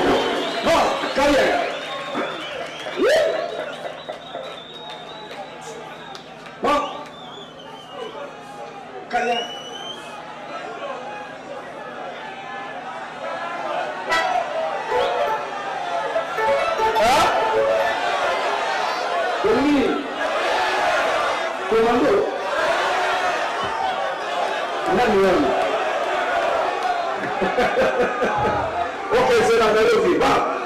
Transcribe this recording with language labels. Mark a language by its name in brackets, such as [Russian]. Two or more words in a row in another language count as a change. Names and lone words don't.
[Portuguese] Ó, carreira. Ó, carreira. Comando. [Swahili] Nani wewe? [French] Okay, c'est la mélodie. Va.